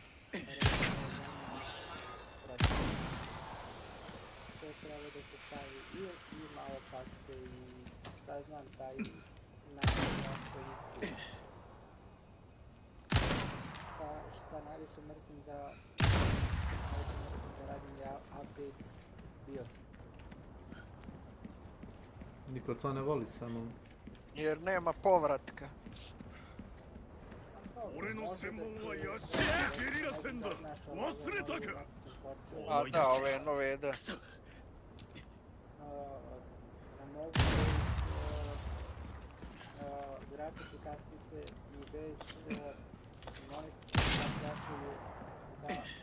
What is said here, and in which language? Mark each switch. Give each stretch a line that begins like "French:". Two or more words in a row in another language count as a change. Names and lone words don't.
Serbian: To je trebalo da se stavi i malo paste i šta znam taj način jako isti. Šta najviše mrzim da radim ja update BIOS. Niko to ne voli samo. Jer nema povratka.
Japanese: 俺の専門は野心ゲリラ戦だ。忘れたか。
Serbian: A da, ove nove da. Grafičke kartice i bez monitora plaćaju da